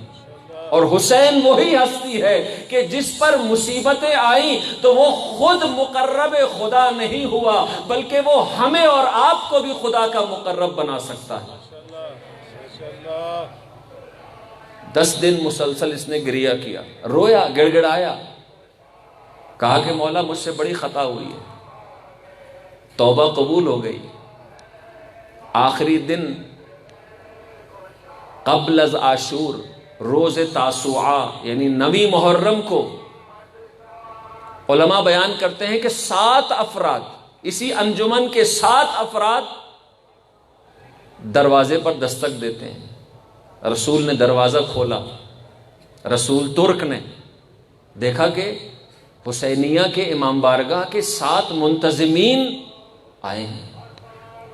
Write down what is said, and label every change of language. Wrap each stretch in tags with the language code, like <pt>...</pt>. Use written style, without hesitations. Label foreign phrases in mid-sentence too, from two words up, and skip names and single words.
<ur>اور حسین وہی ہستی ہے کہ جس پر مصیبتیں آئیں تو وہ خود مقرب خدا نہیں ہوا، بلکہ وہ ہمیں اور آپ کو بھی خدا کا مقرب بنا سکتا ہے۔ 10 دن مسلسل اس نے گریہ کیا، رویا، گڑ گڑایا، کہا کہ مولا مجھ سے بڑی خطا ہوئی ہے، توبہ قبول ہو گئی۔ آخری دن قبل از عاشور، روز تاسوعہ یعنی 9 محرم کو، علماء بیان کرتے ہیں کہ 7 افراد، اسی انجمن کے 7 افراد دروازے پر دستک دیتے ہیں۔ رسول نے دروازہ کھولا، رسول ترک نے دیکھا کہ حسینیہ کے امام بارگاہ کے 7 منتظمین آئے ہیں۔</ur>